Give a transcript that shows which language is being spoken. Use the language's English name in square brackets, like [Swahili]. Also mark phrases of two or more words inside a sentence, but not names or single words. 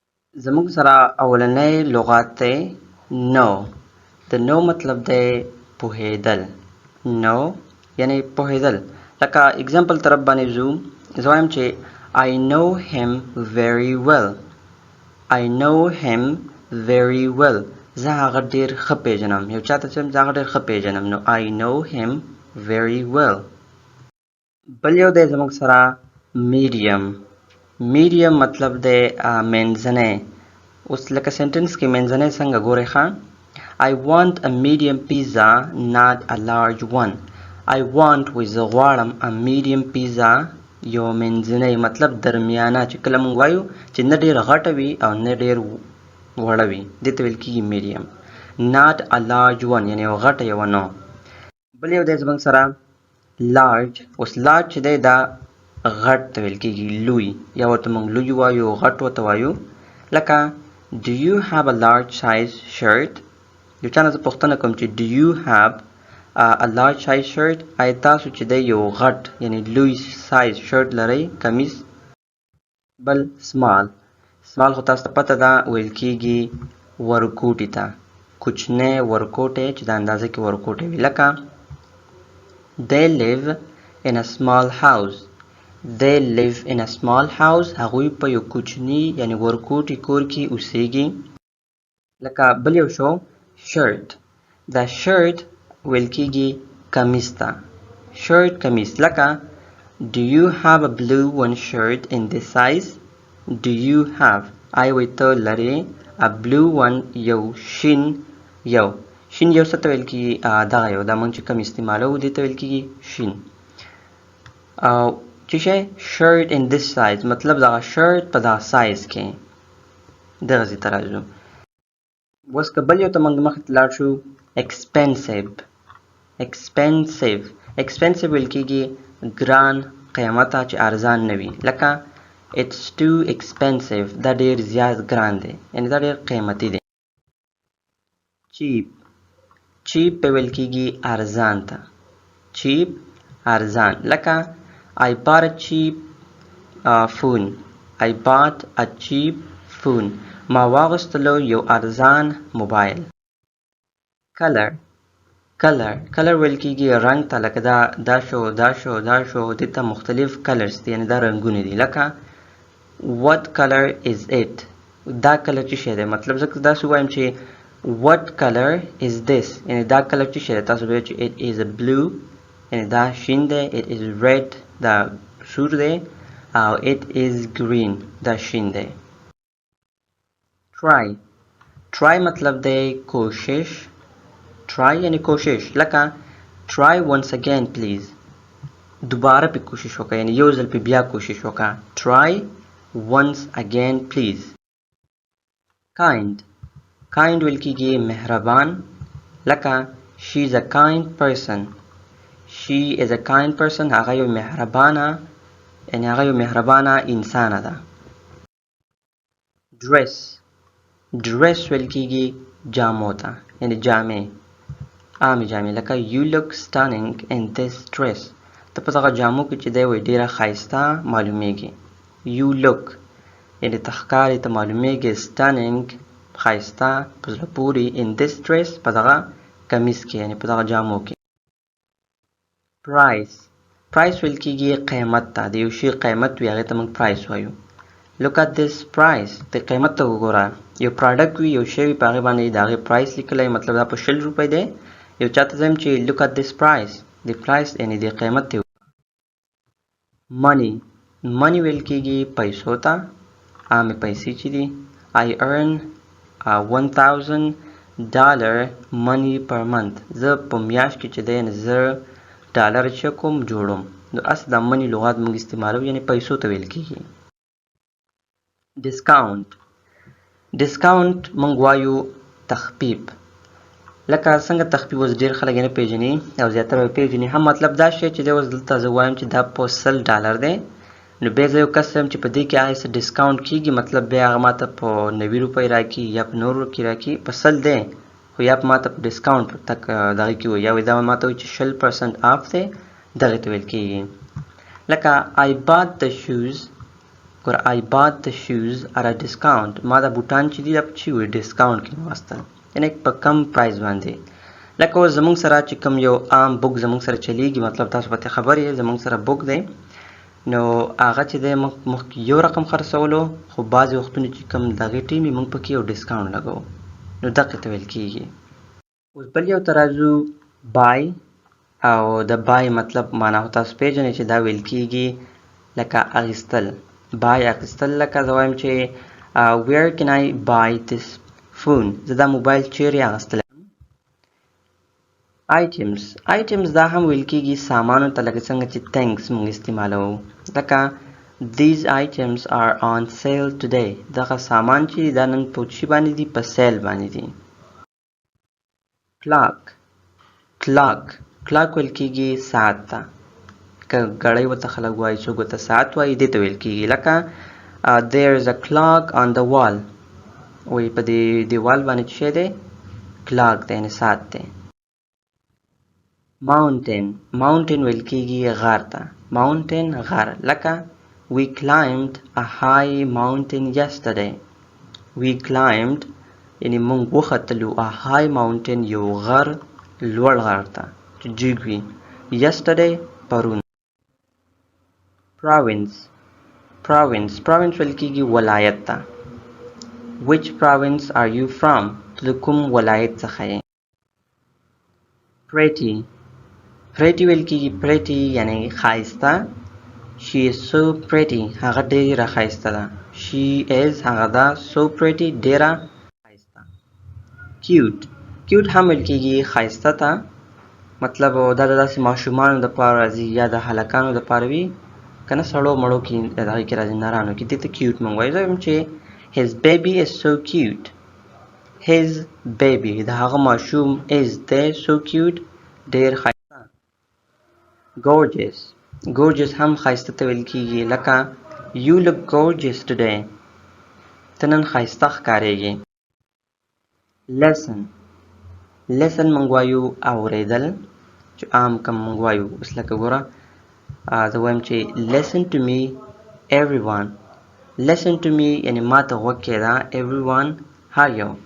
[Pashto] زموږ سره اولنی لغات دی نو. د نو مطلب دی پوهیدل. نو یعنی پوهیدل. لکه اگزامپل طرف باندې ځو. زه وایم چې [English] I know him very well. I know him very well. [Pashto] زه هغه ډیر ښه پیژنم. یو چاته چې زه هغه ډیر ښه پیژنم نو [English] I know him very well. [Pashto] بل یو دی زموږ سره میډیم. میډیم مطلب دی منځنی. اوس لکه سنټنس کې منځنی څنګه ګورئ ښه. [English] I want a medium pizza, not a large one. I want [Pashto] زه غواړم [English] a medium pizza [Pashto] یو منځنی مطلب درمیانه چې کله موږ وایو چې نه ډېر غټه وي او نه ډېر وړه وي دې ته ویل کېږي میډیم. [English] not a large one [Pashto] یعنې یو غټه یوه نو. بل یو دی زموږ سره لارج. اوس لارج چې دی دا غټ ته ویل کېږي لوی یا ورته موږ لوی وایو غټ ورته وایو. [English] لکه do you have a large size shirt. [Pashto] یو چا نه زه پوښتنه کوم چې [English] do you have a large size shirt. [Pashto] آیا تاسو چې دی یو غټ یعنی لوی سایز شرټ لرئ کمیس. بل سمال. سمال خو تاسو ته پته ده ویل کېږي ورکوټي ته. کوچنی ورکوټی چې د اندازه کې ورکوټی وي. [English] لکه they live in a small house. they live in a small house. [Pashto] هغوی په یو کوچني یعنی ورکوټي کور کې اوسیږي. لکه بل یو شو شرټ. دا شرټ ویل کېږي کمیس ته. شرټ کمیس. [English] لکه do you have a blue one shirt in this size. do you have [Pashto] آیا وایي ته لرې [English] a blue one [Pashto] یو شین یو شین یو څه ته ویل کېږي دغه یو دا موږ چې کوم استعمالوو دې ته ویل کېږي شین. او چې شی شرټ [English] in this size [Pashto] مطلب دغه شرټ په دغه سایز کې. دغسې ته راځو. اوس که بل یو ته موږ مخکې ته لاړ شو expensive. [English] expensive expensive [Pashto] ویل کېږي ګران قیمته چې ارزان نه وي. [English] لکه it's too expensive. [Pashto] دا ډېر زیات ګران دی یعنې دا ډېر قیمتي دی. [English] cheap. cheap [Pashto] په ویل کېږي ارزان ته. [English] cheap [Pashto] ارزان. لکه [English] I bought a cheap phone. I bought a cheap phone. [Pashto] ما واغستلو یو ارزان موبایل. [English] color. color color [Pashto] ویل کېږي رنګ ته. لکه دا شو دا شو دا شو دې ته مختلف کلرز دي یعنې دا رنګونه دي. [English] لکه what color is it. [Pashto] دا کلر چې شی دی مطلب زه داسې وایم چې [English] what color is this [Pashto] یعنې دا کلر چې شی دی تاسو وایئ چې [English] it is a blue [Pashto] یعنې دا شین دی. [English] it is red [Pashto] دا سور دی او [English] it is green [Pashto] دا شین دی. [English] try. try [Pashto] مطلب دی کوشش. try یعنی کوشش. لکه [English] try once again please. [Pashto] دوباره پې کوشش وکړه یعنی یو ځل پې بیا کوشش وکړه. [English] try once again please. kind. kind [Pashto] ویل کېږي مهربان. لکه [English] she is a kind person. she is a kind person. [Pashto] هغه یو مهربانه یعنی هغه یو مهربانه انسانه ده. [English] dress. dress [Pashto] ویل کېږي جامو ته یعنی جامې عامې جامې. [English] لکه you look stunning in this dress. [Pashto] ته په دغه جامو کې چې دی وایي ډېره ښایسته معلومیږي. [English] you look [Pashto] یعنې ته ښکارې ته معلومیږي stunning ښایسته په زړه پورې [English] in this dress [Pashto] په دغه کمیس کې یعنې په دغه جامو کې. [English] price. price [Pashto] ویل کېږي قیمت ته. د یو شي قیمت وي هغې ته موږ price وایو. [English] look at this price. [Pashto] د قیمت ته وګوره. یو پراډکټ وي یو شی وي په هغې باندې د هغې پرایس لیکلی مطلب دا په 20 روپۍ دی. یو چاته زه یم چې [English] look at this price. [Pashto] د پرایس یعنې د قیمت ته. [English] money. money [Pashto] ویل کېږي پیسو ته. عامې پیسې چې دي. [English] I earn $1000 money per month. [Pashto] زه په میاشت کې چې دی $1000 چې کوم جوړوم. نو اصل دا money لغات موږ استعمالوو یعنې پیسو ته ویل کېږي. [English] discount. discount [Pashto] موږ وایو تخفیف. لکه څنګه تخفیف اوس ډېر خلک یې نه پېژني او زیاتره یې پېژني هم مطلب دا شی چې دی اوس دلته زه وایم چې دا په $100 دی. نو بیا زه یو کس یم چې په دې کې هغې څه ډسکاونټ کېږي مطلب بیا هغه ماته په 90 روپۍ راکړي یا په 100 کې راکړي په 100 دی خو یا په ماته په ډسکاونټ تک دغه کې وایي یا وایي دا ماته وایي چې 20% آف دی. دغې ته ویل کېږي. لکه [English] I bought the shoes ګوره I bought the shoes at a discount. [Pashto] ما دا بوټان چې دي دا په چی وي ډسکاونټ کې مې واخیستل یعنې په کم پرایز باندې لکه اوس زموږ سره چې کوم یو عام بوک زموږ سره چلیږي مطلب تاسو به خبر یې زموږ سره بوک دی نو هغه چې دی مخکې یو رقم خرڅولو خو بعضې وختونه چې کوم دغې ټیم موږ پکې یو ډسکاونټ لګوو نو دقې ته ویل کېږي اوس بل یو ته راځو بای او د بای مطلب معنا خو تاسو پېژنئ چې دا ویل کېږي لکه اخیستل بای اخیستل لکه زه وایم چې [English] where can I buy this phone [Pashto] زه دا موبایل چیرې اخیستلی items دا هم ویل کېږي سامانو ته لکه څنګه چې thanks موږ استعمالوو لکه [English] these items are on sale today [Pashto] دغه سامان چې دا نن په چی باندې دي په سیل باندې دي clock ویل کېږي ساعت ته که ګړۍ ورته خلک وایي څوک ورته ساعت وایي دې ته ویل کېږي لکه [English] there is a clock on the wall [Pashto] وایي په دې دیوال باندې څه شی دی clock دی یعنې ساعت دی mountain ویل کېږي غر ته mountain غر لکه [English] we climbed a high mountain yesterday [Pashto] یعنې موږ وختلو [English] a high mountain [Pashto] یو غر لوړ غر ته چې جګ وي yesterday پرون province ویل کېږي ولایت ته [English] which province are you from [Pashto] ته د کوم ولایت څخه یې pretty ویل کېږي pretty یعنې ښایسته [English] she is so pretty [Pashto] هغه ډېره ښایسته ده [English] she is [Pashto] هغه ده [English] so pretty [Pashto] ډېره ښایسته cute هم ویل کېږي ښایسته ته مطلب دا د داسې ماشومانو دپاره راځي یا د هلکانو دپاره وي که نه سړو مړو کې دغې کې راځي نرانو کې دې ته کیوټ موږ وایو زه وایم چې [English] his baby is so cute his baby [Pashto] د هغه ماشوم is دی [English] so cute [Pashto] ډېر ښایسته gorgeous هم ښایسته ته ویل کېږي لکه [English] you look gorgeous today [Pashto] ته نن ښایسته ښکارېږي lesson موږ وایو اورېدل چې عام کم موږ وایو اوس لکه ګوره زه وایم چې [English] listen to me everyone [Pashto] یعنې ما ته غوږ کېږده everyone هر یو